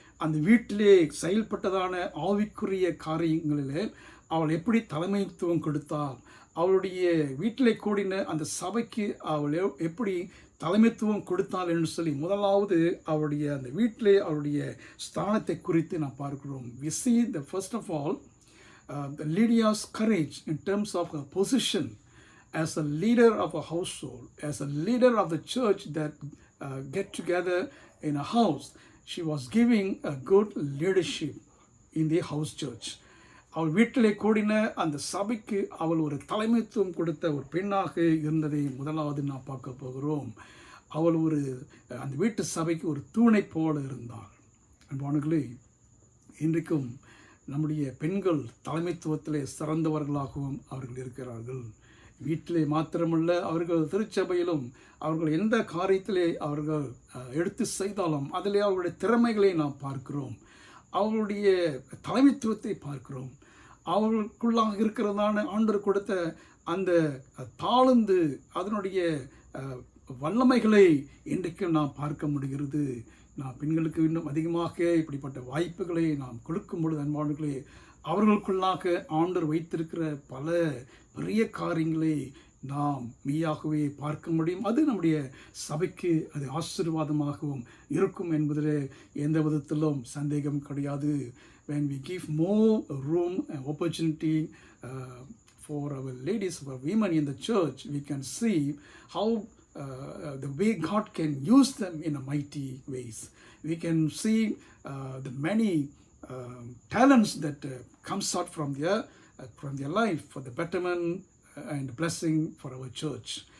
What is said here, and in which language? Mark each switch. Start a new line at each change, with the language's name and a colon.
Tamil: அந்த வீட்டிலே செயல்பட்டதான ஆவிக்குரிய காரியங்களிலே அவள் எப்படி தலைமைத்துவம் கொடுத்தாள், அவளுடைய வீட்டிலே கூடின அந்த சபைக்கு அவள் எப்படி தலைமைத்துவம் கொடுத்தாள் என்று சொல்லி முதலாவது அவளுடைய அந்த வீட்டிலே அவளுடைய ஸ்தானத்தை குறித்து நாம் பார்க்கிறோம்.
English: We see the first of all the Lydia's courage in terms of her position as a leader of a household, as a leader of the church that get together in a house. She was giving a good leadership in the house church.
Tamil: அவள் வீட்டிலே கூடின அந்த சபைக்கு அவள் ஒரு தலைமைத்துவம் கொடுத்த ஒரு பெண்ணாக இருந்ததை முதலாவது நாம் பார்க்க போகிறோம். அவள் ஒரு அந்த வீட்டு சபைக்கு ஒரு தூணை போல இருந்தாள். அன்பானவர்களே, இன்றைக்கும் நம்முடைய பெண்கள் தலைமைத்துவத்திலே சிறந்தவர்களாகவும் அவர்கள் இருக்கிறார்கள். வீட்டிலே மாத்திரமல்ல, அவர்கள் திருச்சபையிலும் அவர்கள் எந்த காரியத்திலே அவர்கள் எடுத்து செய்தாலும் அதிலே அவர்களுடைய திறமைகளை நாம் பார்க்கிறோம், அவர்களுடைய தலைமைத்துவத்தை பார்க்கிறோம். அவர்களுக்குள்ளாக இருக்கிறதான ஆண்டவர் கொடுத்த அந்த தாழ்ந்து அதனுடைய வல்லமைகளை இன்றைக்கும் நாம் பார்க்க முடிகிறது. நான் பெண்களுக்கு இன்னும் அதிகமாக இப்படிப்பட்ட வாய்ப்புகளை நாம் கொடுக்கும் பொழுது அன்பானவர்களே, அவர்களுக்குள்ளாக ஆண்டவர் வைத்திருக்கிற பல பெரிய காரியங்களை நாம் மெய்யாகவே பார்க்க முடியும். அது நம்முடைய சபைக்கு அது ஆசீர்வாதமாகவும் இருக்கும் என்பதில் எந்த விதத்திலும் சந்தேகம் கிடையாது.
English: When we give more room and opportunity for our ladies, for women in the church, we can see how the way God can use them in a mighty ways. We can see the many talents that comes out from their life for the betterment and blessing for our church.